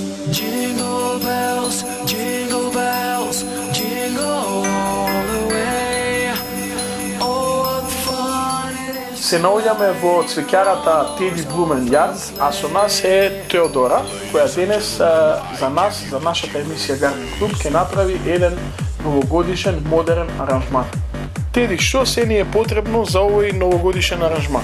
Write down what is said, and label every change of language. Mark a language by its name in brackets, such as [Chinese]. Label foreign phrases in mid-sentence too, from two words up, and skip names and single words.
[English] Jingle bells, jingle bells, jingle all the way. Oh, what fun it is. [Macedonian] Се наоѓаме во цвеќарата Teddy Blumenjard, а со нас е Теодора, која денес за нас, за нашата емисија Garden Club, ќе направи еден новогодишен модерен аранжман. Теди, што се ни е потребно за овој новогодишен аранжман?